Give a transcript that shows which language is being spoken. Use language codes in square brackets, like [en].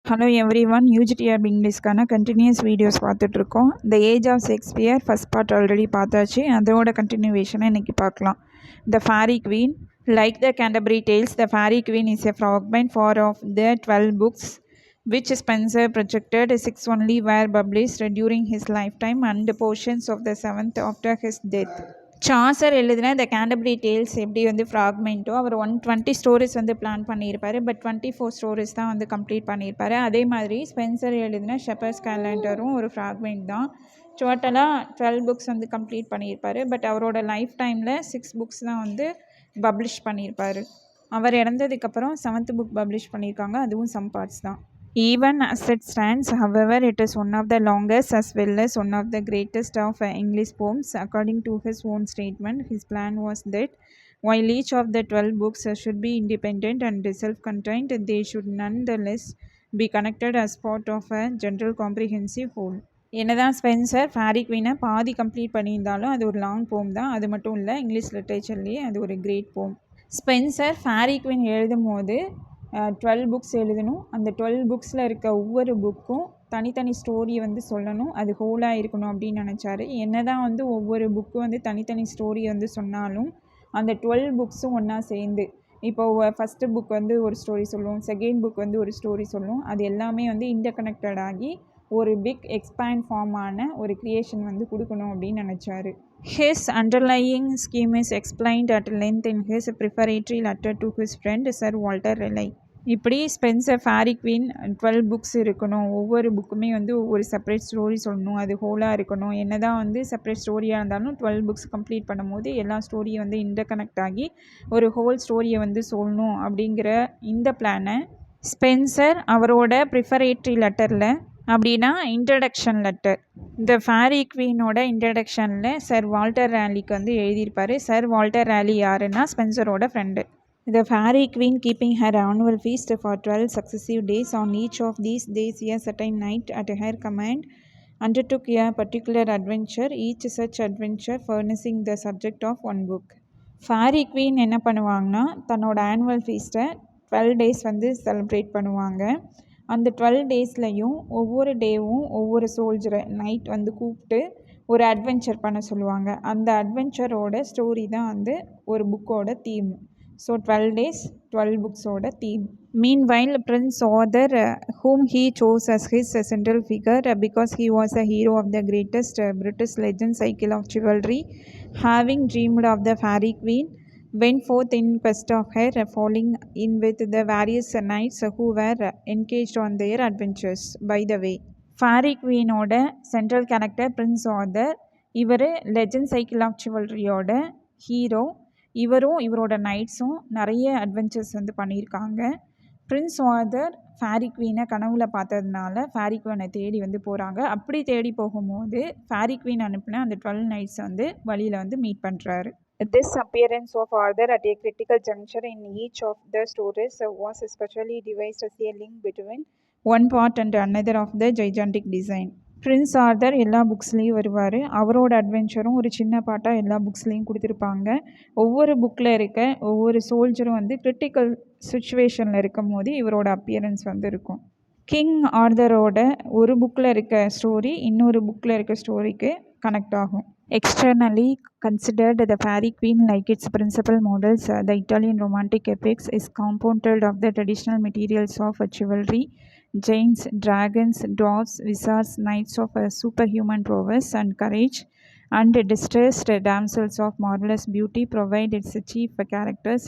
[en] hello everyone [ta] யூஜிடிஆர் இங்கிலீஷ்க்கான continuous videos பார்த்துட்ருக்கோம். The age of Shakespeare first part already பார்த்தாச்சு. அதோட கண்டினியூவேஷனை இன்றைக்கி பார்க்கலாம். த fairy queen. [en] Like the Canterbury tales, the faerie queene is a fragment for of the 12 books which Spenser projected. 6 only were published during his lifetime and portions of the 7th after his death. [ta] Chaucer எழுதின the Canterbury tales எப்படி வந்து ஃப்ராக்மெண்ட்டோ அவர் 120 stories வந்து plan பண்ணியிருப்பார். But 24 stories தான் வந்து complete பண்ணியிருப்பார். அதே மாதிரி ஸ்பென்சர் எழுதின ஷெப்பர்ஸ் கேலண்டரும் ஒரு ஃப்ராக்மெண்ட் தான். டோட்டலாக 12 புக்ஸ் வந்து கம்ப்ளீட் பண்ணியிருப்பார். பட் அவரோட லைஃப் டைமில் 6 புக்ஸ் தான் வந்து பப்ளிஷ் பண்ணியிருப்பார். அவர் இறந்ததுக்கப்புறம் 7th புக் பப்ளிஷ் பண்ணியிருக்காங்க. அதுவும் சம் பார்ட்ஸ் தான். [en] Even as it stands, however, it is one of the longest as well as one of the greatest of English poems. According to his own statement, his plan was that while each of the 12 books should be independent and self-contained, they should nonetheless be connected as part of a general comprehensive whole. [ta] என்னதான் Spencer fairy குவீனை பாதி complete பண்ணியிருந்தாலும் அது ஒரு long போம் தான். அது மட்டும் இல்லை, இங்கிலீஷ் லிட்ரேச்சர்லேயே அது ஒரு கிரேட் போம். ஸ்பென்சர் ஃபேரி குவீன் எழுதும் போது 12 புக்ஸ் எழுதணும். அந்த 12 புக்ஸில் இருக்க ஒவ்வொரு புக்கும் தனித்தனி ஸ்டோரியை வந்து சொல்லணும். அது ஹோலாக இருக்கணும் அப்படின்னு நினச்சாரு. என்ன தான் வந்து ஒவ்வொரு புக்கு வந்து தனித்தனி ஸ்டோரியை வந்து சொன்னாலும் அந்த 12 புக்ஸும் ஒன்றா சேர்ந்து, இப்போது ஃபஸ்ட்டு புக் வந்து ஒரு ஸ்டோரி சொல்லும், செகண்ட் புக் வந்து ஒரு ஸ்டோரி சொல்லும். அது எல்லாமே வந்து இன்டர்கனெக்டட் ஆகி ஒரு பிக் எக்ஸ்பேண்ட் ஃபார்மான ஒரு க்ரியேஷன் வந்து கொடுக்கணும் அப்படின்னு நினச்சாரு. [en] His underlying scheme is explained at length in his preparatory letter to his friend Sir Walter Raleigh. [ta] இப்படி ஸ்பென்சர் ஃபேரி குவீன் 12 புக்ஸ் இருக்கணும். ஒவ்வொரு புக்குமே வந்து ஒரு செப்பரேட் ஸ்டோரி சொல்லணும். அது ஹோலாக இருக்கணும். என்ன தான் வந்து செப்பரேட் ஸ்டோரியாக இருந்தாலும் 12 புக்ஸ் கம்ப்ளீட் பண்ணும்போது எல்லா ஸ்டோரியும் வந்து இன்டர்கனெக்ட் ஆகி ஒரு ஹோல் ஸ்டோரியை வந்து சொல்லணும் அப்படிங்கிற இந்த பிளானை ஸ்பென்சர் அவரோட ப்ரிஃபரேட்ரி லெட்டரில், அப்படின்னா இன்ட்ரடக்ஷன் லெட்டர், இந்த ஃபேரி குவீனோட இன்ட்ரடக்ஷனில் சர் வால்டர் ரேலிக்கு வந்து எழுதியிருப்பார். சர் வால்டர் ரேலி யாருன்னா ஸ்பென்சரோட friend. [en] The fairy queen, keeping her annual feast for 12 successive days, on each of these days a certain knight at her command undertook a particular adventure, each such adventure furnishing the subject of one book. [ta] Fairy queen என்ன பண்ணுவாங்கன்னா, தன்னோட annual ஃபீஸ்ட்டை 12 days வந்து celebrate பண்ணுவாங்க. அந்த 12 டேஸ்லையும் ஒவ்வொரு டேவும் ஒவ்வொரு சோல்ஜரை night வந்து கூப்பிட்டு ஒரு அட்வென்ச்சர் பண்ண சொல்லுவாங்க. அந்த அட்வென்ச்சரோட ஸ்டோரி தான் வந்து ஒரு புக்கோட theme. So 12 days 12 புக்ஸோட theme. [en] Meanwhile, Prince Arthur, whom he chose as his central figure because he was a hero of the greatest British legend cycle of chivalry, having dreamed of the fairy queen, went forth in quest of her, falling in with the various knights who were engaged on their adventures by the way. [ta] Fairy குவீனோட central character Prince Arthur. இவர் legend cycle of சிவல்ரியோட hero. இவரும் இவரோட நைட்ஸும் நிறைய adventures வந்து பண்ணியிருக்காங்க. Prince Arthur fairy குவீனை கனவுல பார்த்ததுனால fairy குவீனை தேடி வந்து போகிறாங்க. அப்படி தேடி போகும்போது ஃபேரி குவீன் அனுப்பின அந்த 12 நைட்ஸ் வந்து வழியில் வந்து மீட் பண்ணுறாரு. [en] This appearance of Arthur at a critical juncture in each of the stories was especially devised as a link between one part and another of the gigantic design. [ta] Prince Arthur எல்லா புக்ஸ்லேயும் வருவார். அவரோட அட்வென்ச்சரும் ஒரு சின்ன பாட்டாக எல்லா புக்ஸ்லேயும் கொடுத்துருப்பாங்க. ஒவ்வொரு புக்கில் இருக்க ஒவ்வொரு சோல்ஜரும் வந்து கிரிட்டிக்கல் சுச்சுவேஷனில் இருக்கும் போது இவரோட அப்பியரன்ஸ் வந்து இருக்கும். கிங் ஆர்தரோட ஒரு புக்கில் இருக்க ஸ்டோரி இன்னொரு புக்கில் இருக்க ஸ்டோரிக்கு கனெக்ட் ஆகும். [en] Externally considered, the fairy queen, like its principal models, the Italian romantic epics, is compounded of the traditional materials of chivalry. Giants, dragons, dwarfs, wizards, knights of superhuman prowess and courage, and distressed damsels of marvelous beauty provide its chief characters.